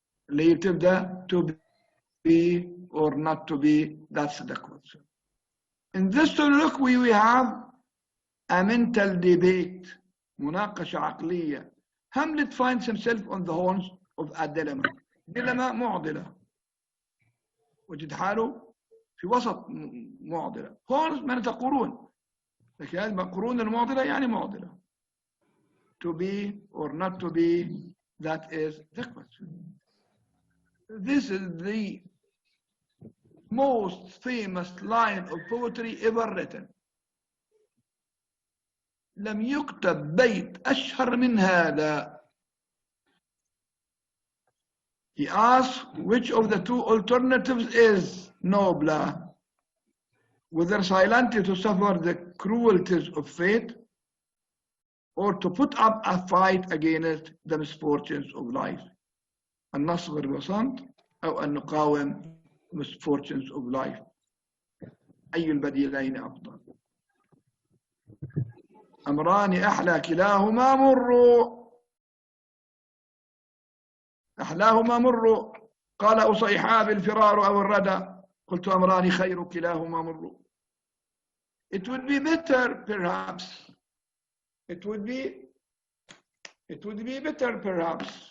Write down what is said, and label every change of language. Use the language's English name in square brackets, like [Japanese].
[Arabic] اللي تبدأ [English] to be or not to be, that's the question. In this soliloquy we have a mental debate, [Arabic] مناقشة عقلية. [English] Hamlet finds himself on the horns of a dilemma. dilemma معضلة. [Arabic] وجد حاله في وسط معضلة. horns معناتها قرون. لكن هذه قرون المعضلة يعني معضلة. [English] To be or not to be, that is the question. This is the most famous line of poetry ever written. [Arabic] لم يكتب بيت أشهر من هذا. [English] He asks which of the two alternatives is nobler, whether silently to suffer the cruelties of fate or to put up a fight against the misfortunes of life. [Arabic] أن نصبر بصمت أو أن نقاوم [English] misfortunes of life. [Arabic] أي البديلين أفضل؟ أمران أحلى كلاهما مر. أحلاهما مر. قال أصيحاب الفرار أو الردى. قلت أمران خير كلاهما مر. [English] It would be better perhaps. It would be better perhaps.